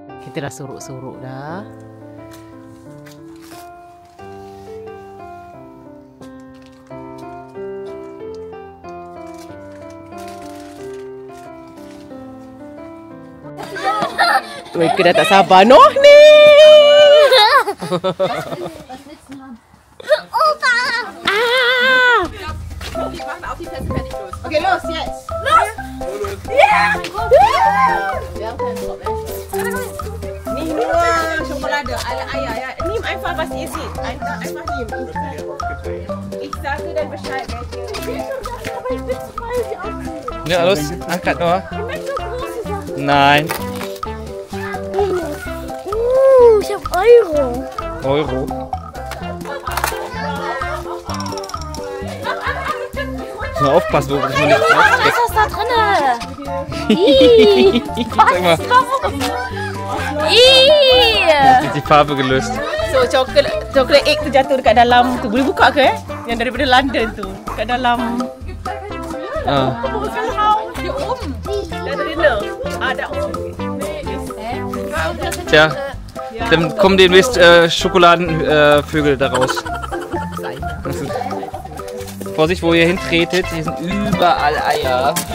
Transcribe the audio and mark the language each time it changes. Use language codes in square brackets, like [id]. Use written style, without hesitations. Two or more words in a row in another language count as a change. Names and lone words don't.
[ms] Kita dah sorok-sorok dah. Mereka dah tak sabar. Noh ni! [de] Opa! [en] Ah! Okay, los, yes. [de] Los! Ja! [ms] Ni dua Schokolade ala ayah ya. [de] Nimm einfach was ihr seht. Einfach nehmen. Ich sage dann Bescheid. Ja, los, [ms] angkat nur. [de] Nein. Ich hab Euro. Euro. Mal aufpassen, wo ich nicht Was ist das da drinne? Sag mal, ist die Farbe gelöst. [ms] So coklat egg tu jatuh dekat dalam tu. Boleh buka ke Yang daripada London tu. Dekat dalam Ah. [de] Hier oben. Da drinnen. Da oben. Tja, dann kommen demnächst Schokoladenvögel daraus. Vorsicht, wo ihr hintretet, hier sind überall Eier.